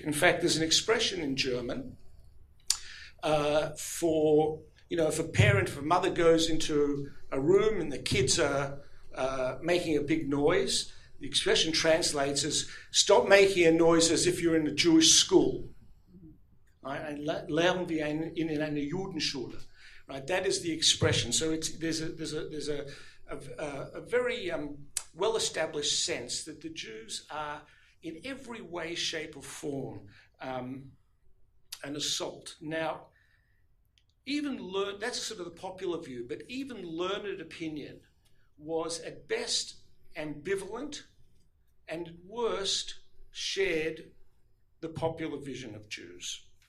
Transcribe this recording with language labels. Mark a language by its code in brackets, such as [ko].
[en] In fact, there's an expression in German for, if a mother goes into a room and the kids are making a big noise, the expression translates as, stop making a noise as if you're in a Jewish school. [de] Lernen wie in einer Judenschule. [en] Right, that is the expression. So there's a very well-established sense that the Jews are, in every way, shape, or form, an assault. Now, that's sort of the popular view, but even learned opinion was at best ambivalent and at worst shared the popular vision of Jews.